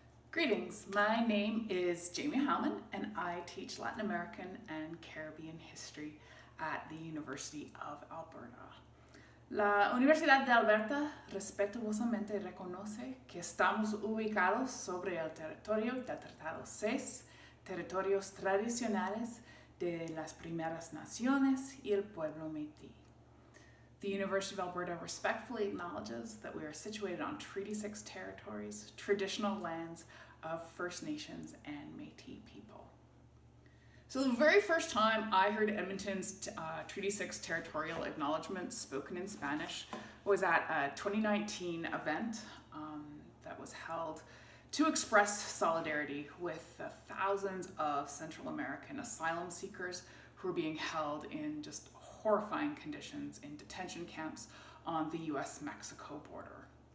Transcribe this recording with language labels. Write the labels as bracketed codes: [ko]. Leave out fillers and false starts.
[en] Greetings, my name is Jaymie Heilman and I teach Latin American and Caribbean history at the University of Alberta. [es] La Universidad de Alberta respetuosamente reconoce que estamos ubicados sobre el territorio del Tratado 6, territorios tradicionales de las primeras naciones y el pueblo métis. [en] The University of Alberta respectfully acknowledges that we are situated on Treaty 6 territories, traditional lands of First Nations and Métis people. So the very first time I heard Edmonton's Treaty 6 territorial acknowledgement spoken in Spanish was at a 2019 event that was held to express solidarity with the thousands of Central American asylum seekers who are being held in just horrifying conditions in detention camps on the US-Mexico border.